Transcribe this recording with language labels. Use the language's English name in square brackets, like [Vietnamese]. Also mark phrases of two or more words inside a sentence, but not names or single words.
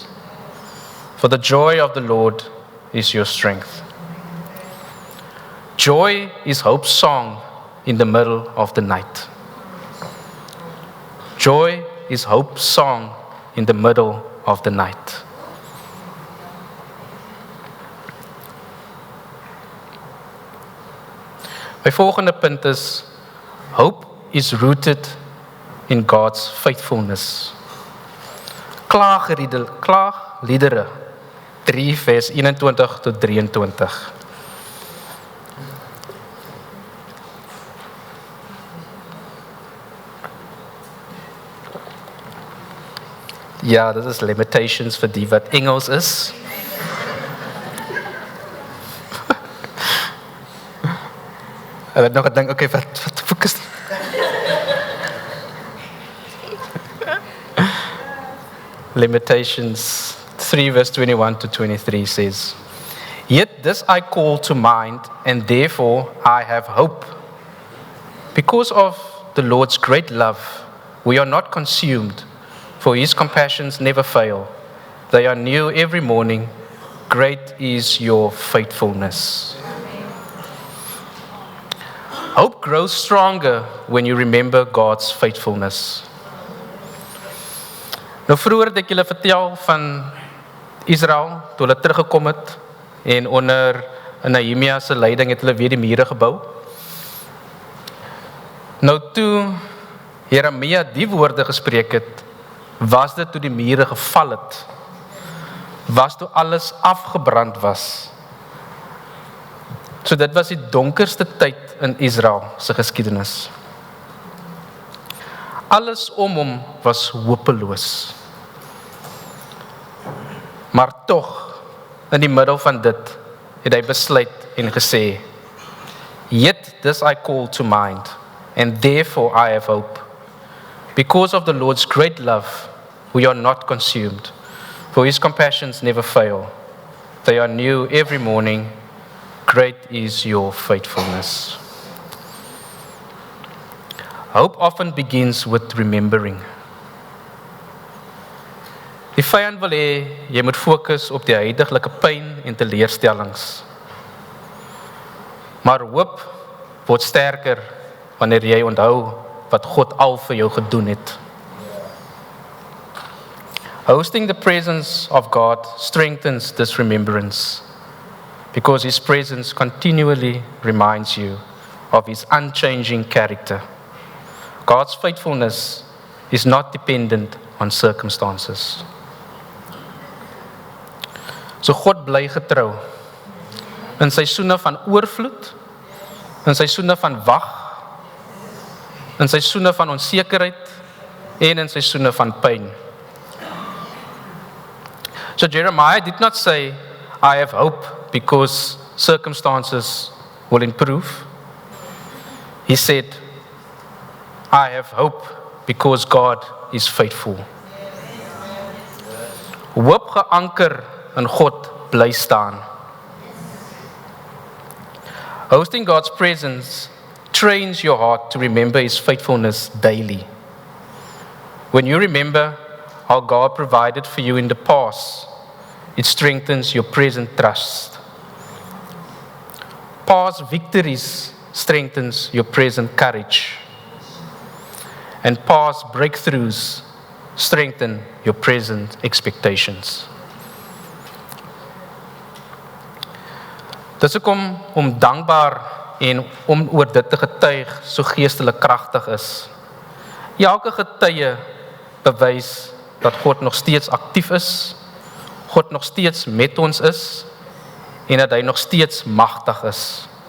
[English] For the joy of the Lord is your strength. Joy is hope's song in the middle of the night. Joy is hope's song in the middle of the night. [Afrikaans] My volgende punt is, [English] hope is rooted in God's faithfulness. [Afrikaans] Klaagliedere 3 vers 21 tot 23. Ja, dit is limitations vir die wat Engels is. Ek het nog gedink, okay, wat fokus? [English] Lamentations 3 verse 21 to 23 says, "Yet this I call to mind, and therefore I have hope. Because of the Lord's great love, we are not consumed, for his compassions never fail. They are new every morning. Great is your faithfulness." Hope grows stronger when you remember God's faithfulness. [Afrikaans] Nou vroeër het ek julle vertel van Israel, toe hulle teruggekom het, en onder Nehemia se leiding het hulle weer die mure gebou. Nou toe Jeremia die woorde gespreek het, was dit toe die mure geval het, was toe alles afgebrand was. So dit was die donkerste tyd in Israel se geskiedenis. Alles om hom was hopeloos. Maar tog, in die middel van dit, het hy besluit en gesê, "Yet this I call to mind, and therefore I have hope. Because of the Lord's great love, we are not consumed, for his compassions never fail. They are new every morning. Great is your faithfulness." [English] Hope often begins with remembering. [Afrikaans] Die vyand wil hê jy moet fokus op die huidige pyn en teleurstellings. Maar hoop word sterker wanneer jy onthou wat God al vir jou gedoen het. [English] Hosting the presence of God strengthens this remembrance, because his presence continually reminds you of his unchanging character. God's faithfulness is not dependent on circumstances. [Afrikaans] So God bly getrou in seisoene van oorvloed, in seisoene van wag, in seisoene van onsekerheid en in seisoene van pyn. [English] So Jeremiah did not say, "I have hope because circumstances will improve." He said, "I have hope because God is faithful." [Afrikaans] Hoop geanker in God bly staan. [English] Hosting God's presence trains your heart to remember his faithfulness daily. When you remember how God provided for you in the past, it strengthens your present trust. Past victories strengthens your present courage. And past breakthroughs strengthen your present expectations. [Afrikaans] Dis hoekom om dankbaar en om oor dit te getuig so geestelik kragtig is. Elke getuie bewys dat God nog steeds aktief is, God nog steeds met ons is en dat hy nog steeds magtig is.